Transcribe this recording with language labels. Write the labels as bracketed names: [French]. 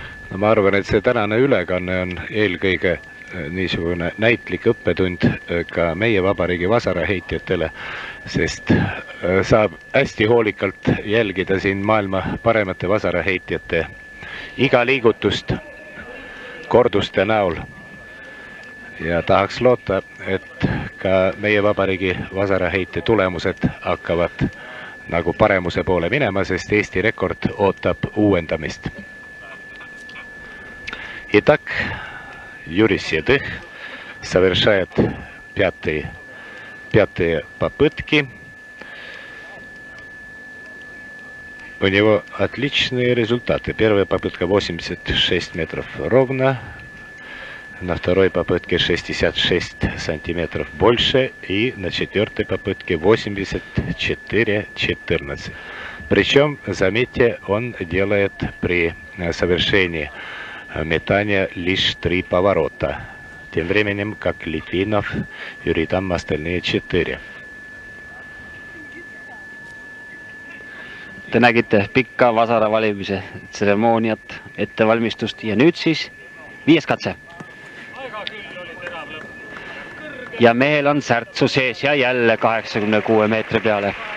[Estonian] No ma arvan, et see tänane ülekanne on eelkõige niisugune näitlik õppetund ka meie vabariigi vasaraheitjatele, sest saab hästi hoolikalt jälgida siin maailma paremate vasaraheitjate iga liigutust korduste näol. Ja tahaks loota, et ka meie vabariigi vasaraheite tulemused hakkavad nagu paremuse poole minema, sest Eesti rekord ootab uuendamist. [Russian] Итак, Юрис Ядых совершает пятые попытки. У него отличные результаты. Первая попытка 86 метров ровно. На второй попытке 66 сантиметров больше. И на 4-й попытке 84-14. Причем, заметьте, он делает при совершении метания лишь 3 поворота. Тем временем, как Литвинов, Юрий Тамм остальные 4. [Estonian] Te nägite pikka vasara valimise tseremooniat, ettevalmistust ja nüüd siis 5. katse. Ja mehel on särtsu sees ja jälle 86 meetri peale.